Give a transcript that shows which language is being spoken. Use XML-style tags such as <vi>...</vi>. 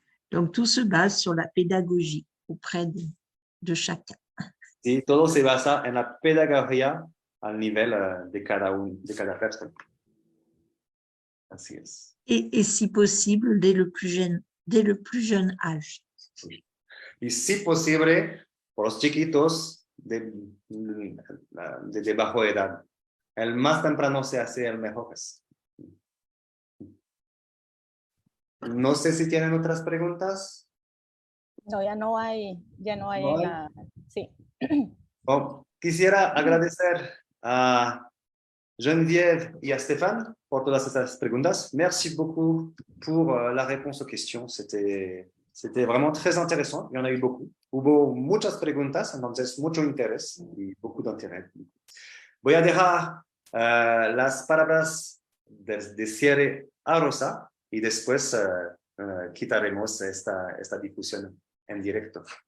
<fr>Donc, tout se base sur la pédagogie auprès de chacun.</fr> <es>Sí, todo se basa en la pedagogía al nivel de cada persona. Así es.</es> <fr>Et si possible, dès le plus jeune âge.</fr> <es>Sí. Y si posible, por los chiquitos de bajo edad. El más temprano se hace el mejor. No sé si tienen otras preguntas. No, ya no hay ¿No hay? Sí. Oh, quisiera agradecer a Geneviève y a Stéphane por todas estas preguntas.</es> <fr>Merci beaucoup pour la réponse aux questions. C'était vraiment très intéressant. Il y en a eu beaucoup.</fr> <es>Hubo muchas preguntas, entonces mucho interés y</es> <fr>beaucoup d'intérêt.</fr> <es>Voy a dejar las palabras de cierre a Rosa y después quitaremos esta difusión en directo.</es>